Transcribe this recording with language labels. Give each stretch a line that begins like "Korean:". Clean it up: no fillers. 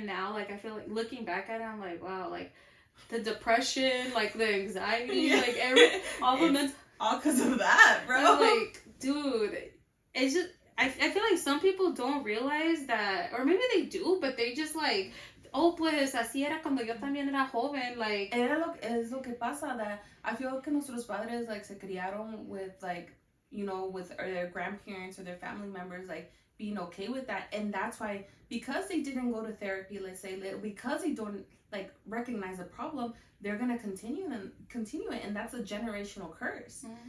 English: And now, like I feel like looking back at it, I'm like, wow, like the depression, like the anxiety, like all because of that, bro. I'm like, dude, it's just I feel like some people don't realize that, or maybe they do, but they just like.
Spanish: Oh, pues así era cuando yo también era joven,
English: like.
Spanish: Es lo que pasa,
English: that I feel
Spanish: que nuestros padres
English: like
Spanish: se criaron
English: with like, you know, with their grandparents or their family members like being okay with that, and that's why, because they didn't go to therapy, let's say, because they don't like recognize the problem, they're gonna continue it, and that's a generational curse.